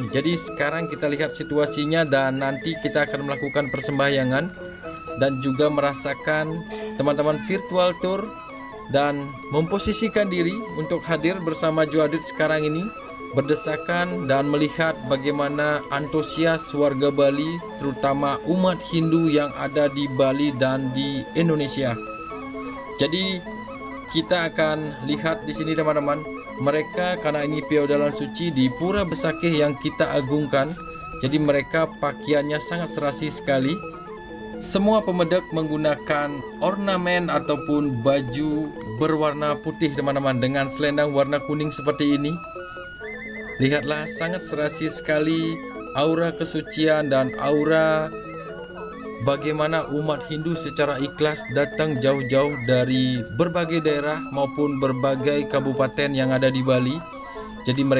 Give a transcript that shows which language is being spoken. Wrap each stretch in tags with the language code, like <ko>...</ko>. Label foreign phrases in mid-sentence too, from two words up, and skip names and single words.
<id>Jadi sekarang kita lihat situasinya dan nanti kita akan melakukan persembahyangan dan juga merasakan teman-teman virtual tour dan memposisikan diri untuk hadir bersama Joadit sekarang ini, berdesakan dan melihat bagaimana antusias warga Bali, terutama umat Hindu yang ada di Bali dan di Indonesia. Jadi kita akan lihat di sini teman-teman. Mereka karena ini piodalan suci di Pura Besakih yang kita agungkan, jadi mereka pakaiannya sangat serasi sekali. Semua pemedek menggunakan ornamen ataupun baju berwarna putih teman-teman, dengan selendang warna kuning seperti ini. Lihatlah, sangat serasi sekali aura kesucian dan aura bagaimana umat Hindu secara ikhlas datang jauh-jauh dari berbagai daerah maupun berbagai kabupaten yang ada di Bali.</id>